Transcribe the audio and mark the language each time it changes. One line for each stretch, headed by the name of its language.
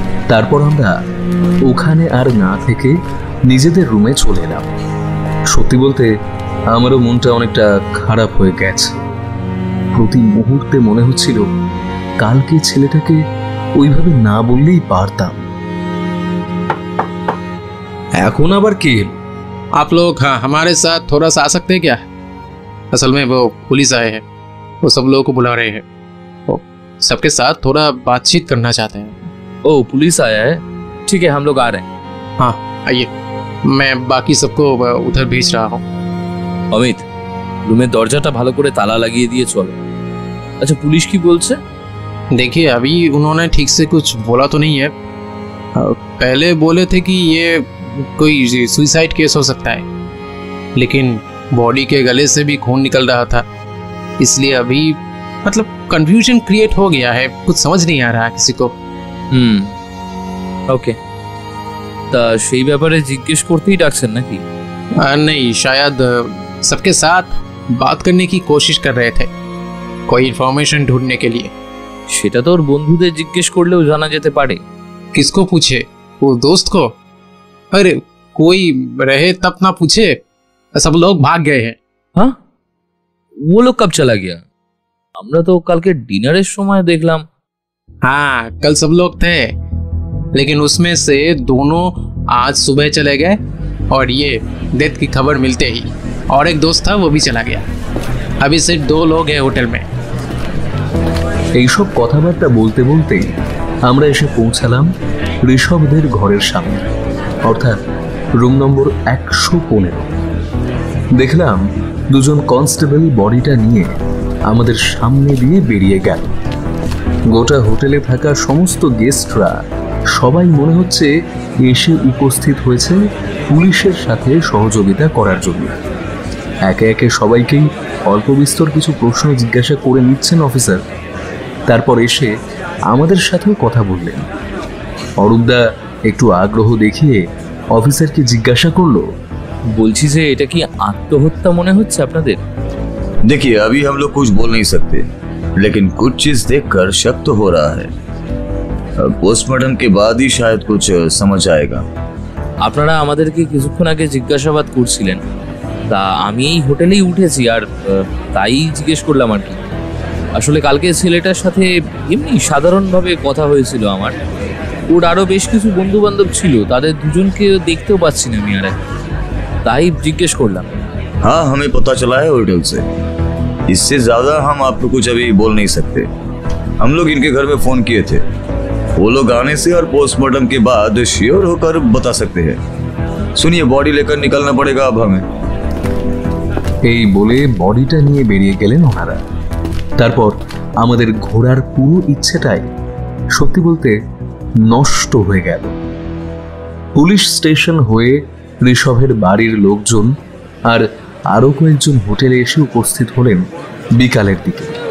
Bangla: তারপর আমরা ওখানে আর না থেকে নিজেদের রুমে চলে এলাম। সত্যি বলতে আমারও মনটা অনেকটা খারাপ হয়ে গেছে। প্রতি মুহূর্তে মনে হচ্ছিল কালকে ছেলেটাকে ওইভাবে না বললেই পারতাম। এখন আবার কি?
Hindi: आप लोग हाँ हमारे साथ थोड़ा सा आ सकते हैं क्या? असल में वो पुलिस आए हैं, वो सब लोगों को बुला रहे हैं। सबके साथ थोड़ा बातचीत करना चाहते हैं। ओ पुलिस आया है, ठीक है हम लोग आ रहे हैं। हाँ आइए, मैं बाकी सबको उधर भेज रहा हूँ।
Bangla: অমিত, রুমের দরজাটা ভালো করে তালা লাগিয়ে দিয়ে চলো। আচ্ছা পুলিশ কি বলছে?
Hindi: देखिए अभी उन्होंने ठीक से कुछ बोला तो नहीं है। पहले बोले थे कि ये कोई सुसाइड केस हो सकता है, लेकिन बॉडी के गले से भी खून निकल रहा था, इसलिए अभी मतलब कंफ्यूजन क्रिएट हो गया है, कुछ समझ नहीं आ रहा है किसी को।
Bangla: ওকে, তা সেই ব্যাপারে জিজ্ঞেস করতেই ডাকছেন নাকি?
Hindi: नहीं, शायद सबके साथ बात करने की कोशिश कर रहे थे, कोई इन्फॉर्मेशन ढूंढने के लिए।
Bangla: সেটা তো ওর বন্ধুদের জিজ্ঞেস করলেও জানা যেতে পারে।
Hindi: किसको पूछे? वो दोस्त को? अरे कोई रहे तब ना पूछे, सब लोग भाग गए हैं। হ্যাঁ, ও লোক কব চলা গিয়া?
Bangla: আমরা তো কালকে ডিনারের সময় দেখলাম।
Hindi: हाँ कल सब लोग थे, लेकिन उसमें से दोनों आज सुबह चले गए, और ये डेथ की खबर मिलते ही और एक दोस्त था वो भी चला गया। अभी सिर्फ 2 लोग हैं होटल में।
Bangla: এইসব কথাবার্তা বলতে বলতেই আমরা এসে পৌঁছালাম ঋষভদের ঘরের সামনে, অর্থাৎ রুম নম্বর 115। দেখলাম দুজন কনস্টেবল বডিটা নিয়ে আমাদের সামনে দিয়ে বেরিয়ে গেল। গোটা হোটেলে থাকা সমস্ত গেস্টরা সবাই মনে হচ্ছে এসে উপস্থিত হয়েছে পুলিশের সাথে সহযোগিতা করার জন্য। একে একে সবাইকেই অল্প বিস্তর কিছু প্রশ্ন জিজ্ঞাসা করে নিচ্ছেন অফিসার। তারপর এসে আমাদের সাথেও কথা বললেন। অরূপদা একটু আগ্রহ দেখিয়ে অফিসারকে জিজ্ঞাসা করলো, বলছি যে এটা কি আত্মহত্যা মনে হচ্ছে আপনাদের?
Hindi: देखिए अभी हम लोग कुछ बोल नहीं सकते, लेकिन कुछ चीज देखकर शक तो हो रहा है। पोस्टमार्टम के बाद ही शायद कुछ समझ आएगा।
Bangla: আপনারা আমাদেরকে কিছুক্ষণ আগে জিজ্ঞাসাবাদ করছিলেন, তা আমি এই হোটেলেই উঠেছি আর তাই জিজ্ঞেস করলাম আর কি। আসলে কালকে ছেলেটার সাথে এমনি সাধারণভাবে কথা হয়েছিল আমার। ওর আরও বেশ কিছু বন্ধু বান্ধব ছিল, তাদের দুজনকে দেখতেও পাচ্ছি না আমি, আর তাই জিজ্ঞেস করলাম।
Hindi: हाँ हमें पता चला है होटल से, इससे ज्यादा हम आपको कुछ अभी बोल नहीं सकते। हम लोग इनके घर में फोन किए थे, वो लोग आने से और पोस्टमार्टम के बाद श्योर होकर बता सकते हैं। सुनिए बॉडी लेकर निकलना पड़ेगा अब हमें।
Bangla: এই বলে বডিটা নিয়ে বেরিয়ে গেলেন ওনারা। তারপর আমাদের ঘোরার পুরো ইচ্ছেটাই সত্যি বলতে নষ্ট হয়ে গেল। পুলিশ স্টেশন হয়ে ঋষভের বাড়ির লোকজন আর আরো কয়েকজন হোটেলে এসে উপস্থিত হলেন বিকালের দিকে।